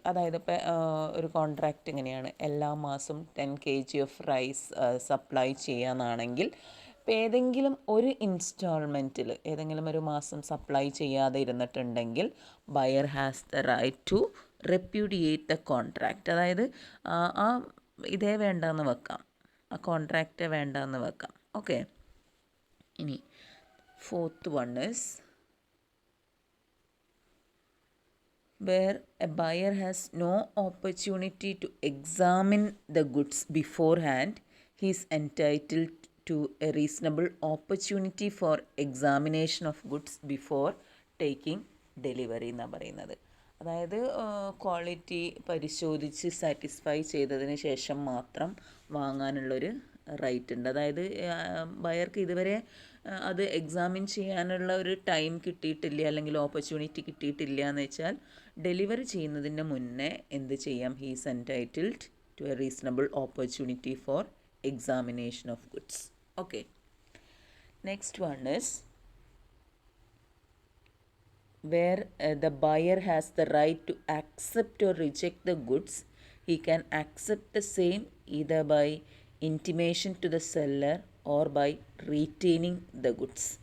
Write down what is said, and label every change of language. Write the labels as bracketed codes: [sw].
[ml] അതായത് ഇപ്പോൾ ഒരു കോൺട്രാക്റ്റ് ഇങ്ങനെയാണ്, എല്ലാ മാസം 10 kg ഓഫ് റൈസ് സപ്ലൈ ചെയ്യാന്നാണെങ്കിൽ ഇപ്പോൾ ഏതെങ്കിലും ഒരു ഇൻസ്റ്റാൾമെൻറ്റിൽ ഏതെങ്കിലും ഒരു മാസം സപ്ലൈ ചെയ്യാതെ ഇരുന്നിട്ടുണ്ടെങ്കിൽ [en] Buyer has the right to repudiate the contract. [ml] അതായത് ആ ഇതേ വേണ്ടെന്ന് വെക്കാം, ആ കോൺട്രാക്റ്റ് വേണ്ടെന്ന് വെക്കാം. ഓക്കെ, ഇനി [en] fourth one is where a buyer has no opportunity to examine the goods beforehand, he is entitled to a reasonable opportunity for examination of goods before taking delivery [ml] എന്നാണ് പറയുന്നത്. അതായത് ക്വാളിറ്റി പരിശോധിച്ച് satisfy ചെയ്തതിന് ശേഷം മാത്രം വാങ്ങാനുള്ളൊരു right ഉണ്ട്. അതായത് ബയർക്ക് ഇതുവരെ അത് എക്സാമിൻ ചെയ്യാനുള്ള ഒരു ടൈം കിട്ടിയിട്ടില്ല അല്ലെങ്കിൽ ഓപ്പർച്യൂണിറ്റി കിട്ടിയിട്ടില്ല എന്ന് വെച്ചാൽ ഡെലിവറി ചെയ്യുന്നതിൻ്റെ മുന്നേ എന്ത് ചെയ്യാം, [en] He is entitled to a reasonable opportunity for examination of goods. Okay, next one is where the buyer has the right to accept or reject the goods. He can accept the same either by intimation to the seller or by retaining the goods.